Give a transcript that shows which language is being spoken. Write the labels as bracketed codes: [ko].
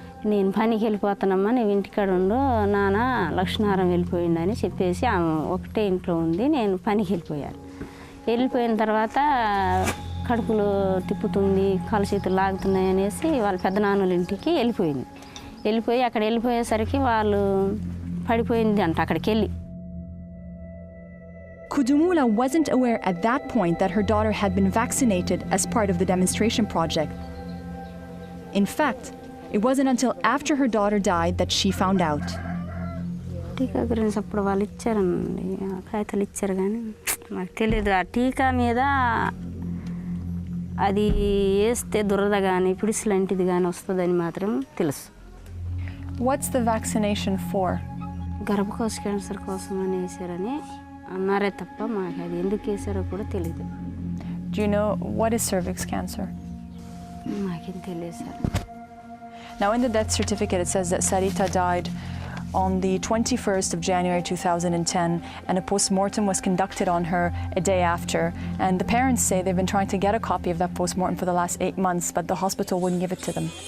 [te] నేను పనికి వెళ్ళిపోతానమ్మా నువ్వు ఇంటికాడ ఉండు నాన్న లక్ష్మీనారాయణ వెళ్ళిపోయిందని చెప్పేసి ఆమె ఒకటే ఇంట్లో ఉంది నేను పనికి వెళ్ళిపోయాను వెళ్ళిపోయిన తర్వాత కడుపులో తిప్పుతుంది కాలు చేతులు లాగుతున్నాయి అనేసి వాళ్ళ పెద్దనాన్నల ఇంటికి వెళ్ళిపోయి అక్కడ వెళ్ళిపోయేసరికి వాళ్ళు పడిపోయింది అంట అక్కడికి వెళ్ళి [en] Kudumula wasn't aware at that point that her daughter had been vaccinated as part of the demonstration project. In fact, it wasn't until after her daughter died that she found out. [te] టీకా గురించి అప్పుడు వాళ్ళు ఇచ్చారండి కాగితాలు ఇచ్చారు కానీ నాకు తెలియదు ఆ టీకా మీద అది వేస్తే దురద కానీ పిడిసి లాంటిది కానీ వస్తుందని మాత్రం తెలుసు. [en] What's the vaccination for? [te] గర్భకోశ cancer కోసం అని వేసారని అన్నారే తప్ప మాకు అది ఎందుకు వేసారో కూడా తెలియదు. [en] Do you know what is cervix cancer? [te] మాకేం తెలియదు sir. [en] Now in the death certificate it says that Sarita died on the 21st of January 2010 and a post-mortem was conducted on her a day after, and the parents say they've been trying to get a copy of that post-mortem for the last 8 months but the hospital wouldn't give it to them.